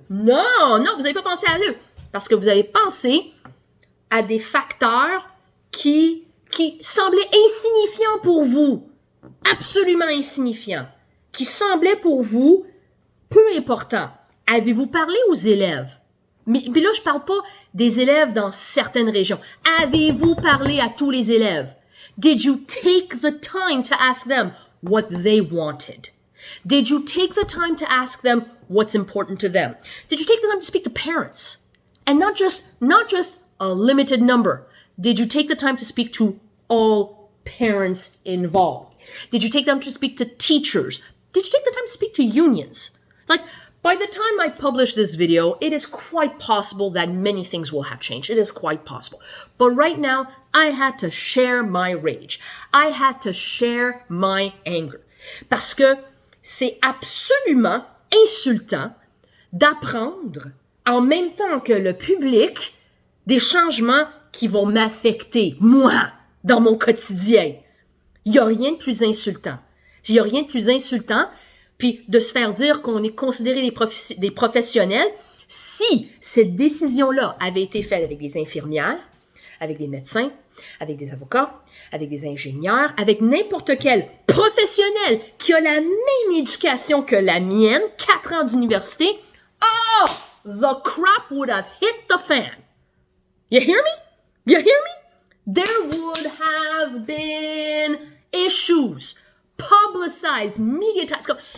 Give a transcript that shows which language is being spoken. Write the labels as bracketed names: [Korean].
[French] Non, vous n'avez pas pensé à eux. Parce que vous avez pensé à des facteurs qui semblaient insignifiants pour vous. Absolument insignifiants. Qui semblaient pour vous peu importants. Avez-vous parlé aux élèves? Mais là, je parle pas des élèves dans certaines régions. Avez-vous parlé à tous les élèves? [English] Did you take the time to ask them what they wanted? Did you take the time to ask them what's important to them? Did you take the time to speak to parents? And not just a limited number. Did you take the time to speak to all parents involved? Did you take the time to speak to teachers? Did you take the time to speak to unions? Like, by the time I publish this video, it is quite possible that many things will have changed. It is quite possible. But right now, I had to share my rage. I had to share my anger. [French] Parce que c'est absolument insultant d'apprendre en même temps que le public des changements qui vont m'affecter, moi, dans mon quotidien. Il n'y a rien de plus insultant. Il n'y a rien de plus insultant. Puis de se faire dire qu'on est considéré des professionnels, si cette décision-là avait été faite avec des infirmières, avec des médecins, avec des avocats, avec des ingénieurs, avec n'importe quel professionnel qui a la même éducation que la mienne, 4 ans d'université, [English] oh, the crap would have hit the fan. You hear me? You hear me? There would have been issues, publicized, mediatized.